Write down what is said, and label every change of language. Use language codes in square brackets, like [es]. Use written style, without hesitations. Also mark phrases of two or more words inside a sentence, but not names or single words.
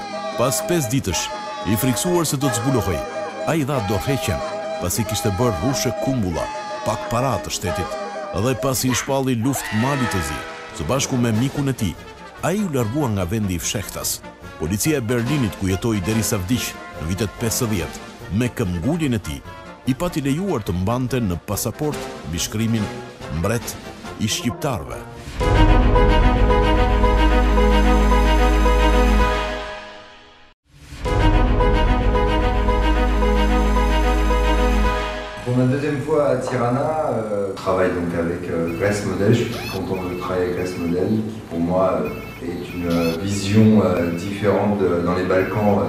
[sq] Pas 5 ditësh, i friksuar se do të zbulohej, ai dha dorëheqjen, pasi kishte bërë rrushe kumbulla, pak para të shtetit, dhe pasi i shpalli luftë malit të zi, së bashku me mikun e tij, ai u largua nga vendi i fshehtas. Policia e Berlinit ku jetoi derisa vdiq në vitet 50, me këmbgulin e tij, i pati lejuar të mbante në pasaport mbi shkrimin mbret i shqiptarëve. [fr] Pour ma deuxième fois à Tirana, je travaille donc avec Grace Model. Je suis très content de travailler avec Grace Model, qui pour moi est une vision différente dans les Balkans.